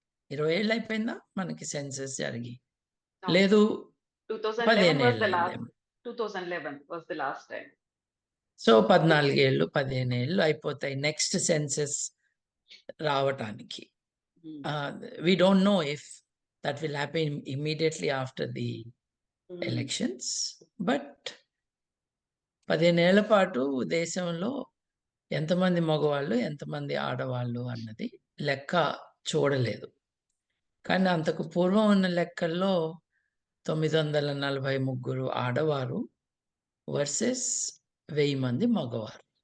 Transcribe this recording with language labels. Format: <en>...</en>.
<te>20 ఏళ్ళు అయిపోయిందా మనకి సెన్సస్ జరిగి? లేదు</te> <en>2011 was the 15 last.</en> <te>ఏళ్ళేమో.</te> <en>2011 was the last time.</en> <te>So 14 ఏళ్ళు, 15 ఏళ్ళు అయిపోతాయి నెక్స్ట్ సెన్సస్ రావటానికి.</te> <en>We don't know if that will happen immediately after the elections.</en> <te>But 15 ఏళ్ల పాటు దేశంలో ఎంతమంది మగవాళ్ళు, ఎంతమంది ఆడవాళ్ళు అన్నది లెక్క చూడలేదు. కానీ అంతకు పూర్వం ఉన్న లెక్కల్లో 943 ఆడవారు వర్సెస్ 1000 మంది మగవారు.</te>